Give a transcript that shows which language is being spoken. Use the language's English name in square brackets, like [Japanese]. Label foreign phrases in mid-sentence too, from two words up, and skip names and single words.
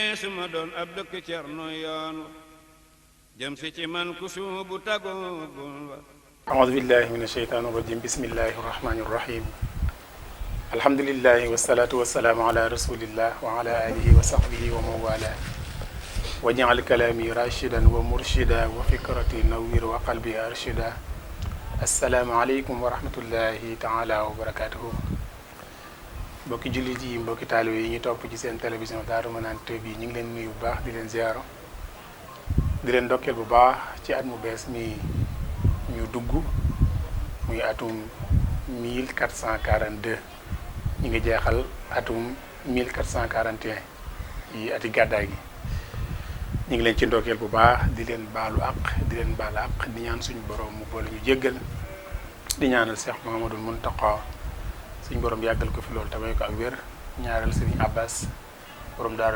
[Wolof] suma doon ab dëkk cerno yoon wa jëm si ci man ku suubu tagoogul wa [Arabic] أعوذ بالله من الشيطان الرجيم بسم الله الرحمن الرحيم الحمد لله والصلاة والسلام على رسول الله وعلى آله وصحبه ومن والاه واجعل كلامي راشدا ومرشدا وفكرتي نوير وقلبي أرشدا السلام عليكم ورحمة الله تعالى وبركاته [Wolof] mbokki jullit yi mbokki taalibe yi ñu topp ci seen télévision Daaru Manaan TV ñu ngi leen nuyu bu baax di leen ziyaaro di leen ndokkeel bu baax ci at mu bees mi ñu dugg muy atum 1442 ñu ngi jeexal atum 1441 yi ati gàddaay gi ñu ngi leen ci ndokkeel bu baax di leen baalu àq di leen baal àq di ñaan suñu borom mu boole ñu jéggal di ñaanal Cheikh Mouhamadul Mountakha suñu borom yàggal ko fi loolu tamay ko ak wér ñaareel Serigne Abbas borom Daarul